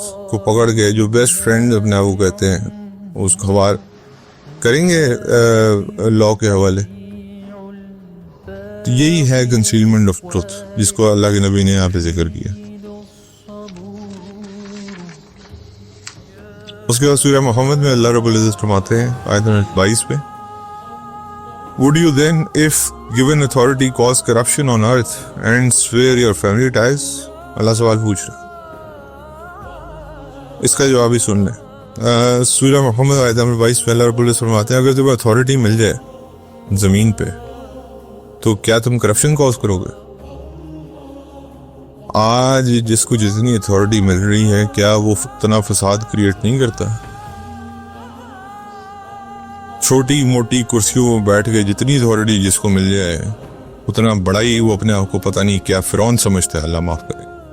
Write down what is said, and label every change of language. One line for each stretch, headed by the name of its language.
Urdu: کو پکڑ کے جو بیسٹ فرینڈ اپنے آپ کو کہتے ہیں اس کو حوالے کریں گے لا کے حوالے. تو یہی ہے
English: concealment of truth
Urdu: جس کو اللہ کے نبی نے یہاں پہ ذکر کیا. اس کے بعد سورہ محمد میں اللہ رب العزت فرماتے ہیں آیت نمبر 22 پہ
English: Would you then, if given authority, cause corruption on earth and swear your family ties?
Urdu: اللہ سوال پوچھ رہا ہے, اس کا جواب ہی سن لیں. سورہ محمد آیت نمبر 22 میں اللہ رب العزت فرماتے ہیں اگر تمہیں اتھارٹی مل جائے زمین پہ تو کیا تم کرپشن کاز کرو گے؟ آج جس کو جتنی اتھارٹی مل رہی ہے کیا وہ اتنا فساد کریٹ نہیں کرتا؟ چھوٹی موٹی کرسیوں میں بیٹھ کے جتنی اتھارٹی جس کو مل جائے اتنا بڑا ہی وہ اپنے آپ کو پتہ نہیں کیا فرعون سمجھتا ہے. اللہ معاف کرے.